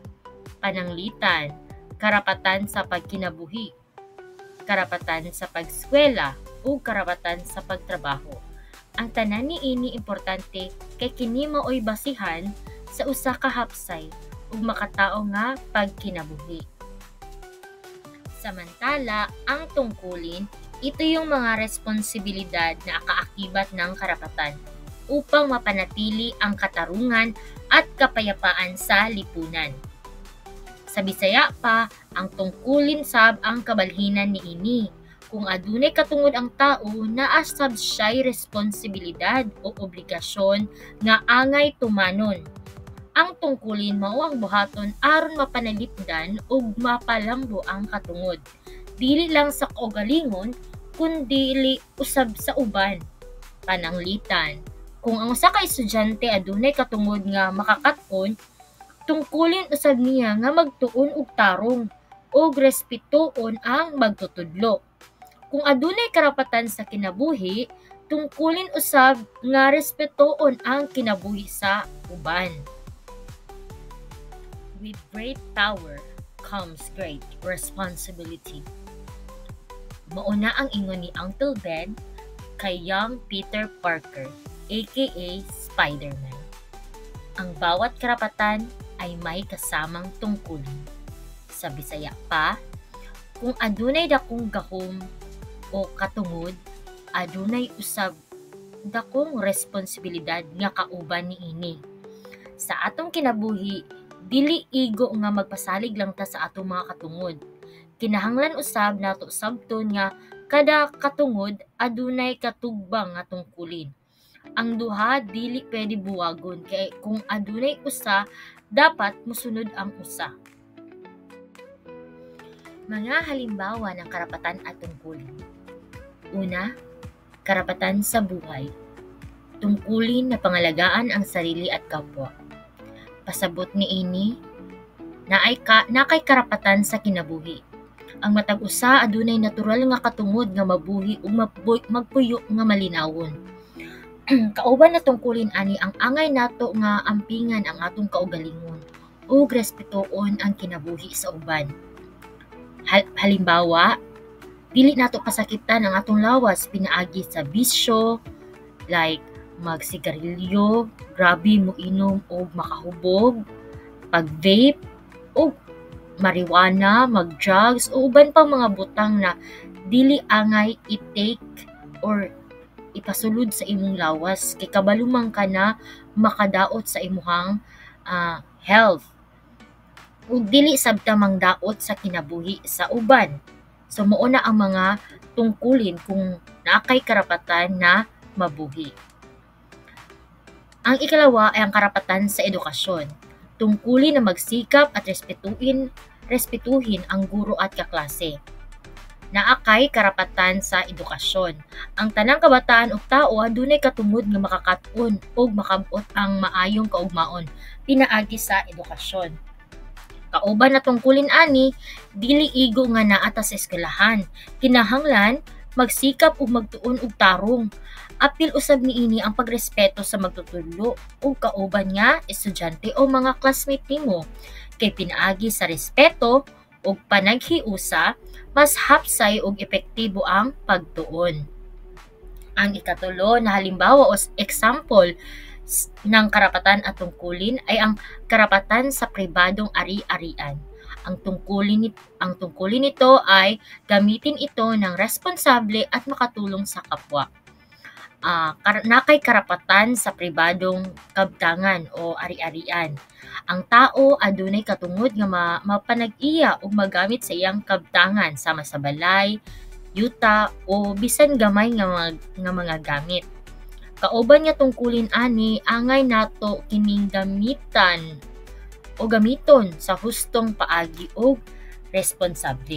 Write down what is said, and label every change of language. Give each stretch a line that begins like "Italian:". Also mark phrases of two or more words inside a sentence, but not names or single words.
Cebuano: Pananglitan, karapatan sa pagkinabuhi, karapatan sa pagskwela o karapatan sa pagtrabaho. Ang tanan niini importante kay kini maoy basihan sa usa ka hapsay ug makatao nga pagkinabuhi. Samantala,
Filipino: ang tungkulin, ito yung mga responsibilidad na kaakibat ng karapatan upang mapanatili ang katarungan at kapayapaan sa lipunan.
Cebuano: Sa Bisaya pa, ang tungkulin sab ang kabalhinan niini. Kung adunay katungod ang tao, naa sab siya'y responsibilidad o obligasyon nga angay tumanon. Ang tungkulin mao ang buhaton aron mapanalipdan ug mapalambo ang katungod. Dili lang sa kaugalingon, kundi usab sa uban. Pananglitan. Kung ang usa ka estudyante adunay katungod nga makakat-on, tungkulin usab niya nga magtuon og tarong ug respetoon ang magtutudlo. Kung adunay karapatan sa kinabuhi, tungkulin usab nga respetoon ang kinabuhi sa uban.
English: With great power comes great responsibility.
Cebuano: Mauna ang ingon ni Uncle Ben kay young Peter Parker, aka Spider-Man.
Filipino: Ang bawat karapatan ay may kasamang tungkulin.
Cebuano: Sa Bisaya pa, kung adunay dakong gahom o katungod, adunay usab dakong responsibilidad nga kauban niini. Sa atong kinabuhi, dili igo nga magpasalig lang ta sa atong mga katungod. Kinahanglan usab nato sabton nga kada katungod adunay katugbang nga tungkulin. Ang duha dili pwede buwagon kay kung adunay usa, dapat mosunod ang usa.
Filipino: Mga halimbawa ng karapatan at tungkulin. Una, karapatan sa buhay. Tungkulin na pangalagaan ang sarili at kapwa.
Cebuano: Pasabot niini na kay karapatan sa kinabuhi. Ang matag usa adunay natural nga katungod nga mabuhi ug magpuyo nga malinawon. Kauban na tungkulin ani ang angay nato nga ampingan ang atong kaugalingon ug respetoon ang kinabuhi sa uban. Halimbawa, dili nato pasakitan ang atong lawas pinaagi sa bisyo like magsigarilyo, grabe mo inom o makahubog, pag-vape o marijuana, mag-drugs o uban pang mga butang na dili angay i-take or ipasulod sa imong lawas kay kabalumang ka na makadaot sa imuhang health ug dili sabta mangdaot sa kinabuhi sa uban. So mao na ang mga tungkulin kung naakay karapatan na mabuhi.
Filipino: Ang ikalawa ay ang karapatan sa edukasyon. tungkulin na magsikap at respetuhin ang guro at kaklase.
Cebuano: Naakay karapatan sa edukasyon. Ang tanang kabataan ug tao adunay katungod nga makakaton ug makabot ang maayong kaugmaon pinaagi sa edukasyon. Kauban na tungkulin ani, dili igo nga naa ta sa eskwelahan. Kinahanglan magsikap ug magtuon og tarong. Apil usab niini ang pagrespeto sa magtutudlo ug kauban nga estudyante o mga classmate nimo. Kay pinaagi sa respeto ug panaghiusa, mas hapsay ug epektibo ang pagtuon.
Filipino: Ang ikatulo na halimbawa o example ng karapatan at tungkulin ay ang karapatan sa pribadong ari-arian. Ang tungkulin nito ay gamitin ito ng responsable at makatulong sa kapwa.
Cebuano: Nakay karapatan sa pribadong kabtangan o ari-arian. Ang tao adunay katungod nga mapanag-iya ug magamit sa iyang kabtangan sama sa balay, yuta o bisan gamay nga mga gamit. Kauban nga tungkulin ani, angay nato kining gamiton sa hustong paagi ug responsable.